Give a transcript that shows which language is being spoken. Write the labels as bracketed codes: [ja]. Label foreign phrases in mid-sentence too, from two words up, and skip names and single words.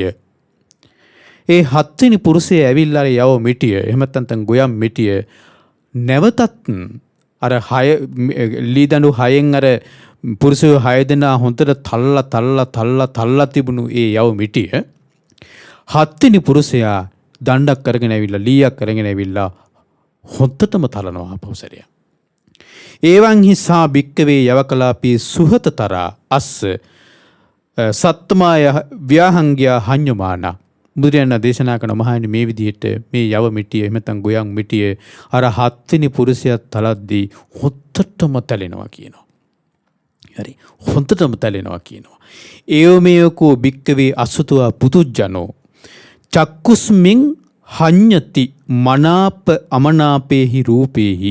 [si] ඒ 7 වෙනි පුරුෂය ඇවිල්ලා යව මිටිය එහෙම නැත්නම් ගොයම් මිටිය නැවතත් අර 6 ලී දඬු 6න් අර පුරුෂය 6 දෙනා හොඳට තල්ලා තිබුණු ඒ යව මිටිය 7 වෙනි පුරුෂයා දණ්ඩක් කරගෙන ඇවිල්ලා ලීයක් කරගෙන ඇවිල්ලා හොත්තටම තලනවා පෞසරය. [pi] ඒවං හිසා භික්කවේ යවකලාපී සුහතතරා අස්ස සත්තමාය ව්‍යාහංගියා හඤ්ඤමානා. [si] බුදුරජාණන් දේශනා කරන මහණෙනි මේ විදිහට මේ යව මිටිය එහෙම නැත්නම් ගොයන් මිටිය අර 7 වෙනි පුරුෂයා තලද්දී හොත්තටම තැලෙනවා කියනවා. හරි හොත්තටම තැලෙනවා කියනවා. [pi] ඒවමේකෝ භික්කවේ අසුතවා පුතුජනෝ චක්කුස්මින් හඤ්ඤති මනාප අමනාපේහි රූපේහි.